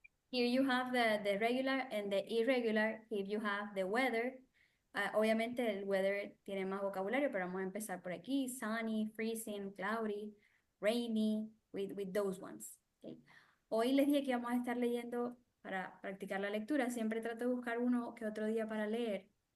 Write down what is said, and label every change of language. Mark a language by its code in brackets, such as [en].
[en] Here you have the regular and the irregular. Here you have the weather. [es] Obviamente el weather tiene más vocabulario, pero vamos a empezar por aquí. [en] Sunny, freezing, cloudy, rainy, with those ones. Okay. [es] Hoy les dije que íbamos a estar leyendo para practicar la lectura. Siempre trato de buscar uno que otro día para leer.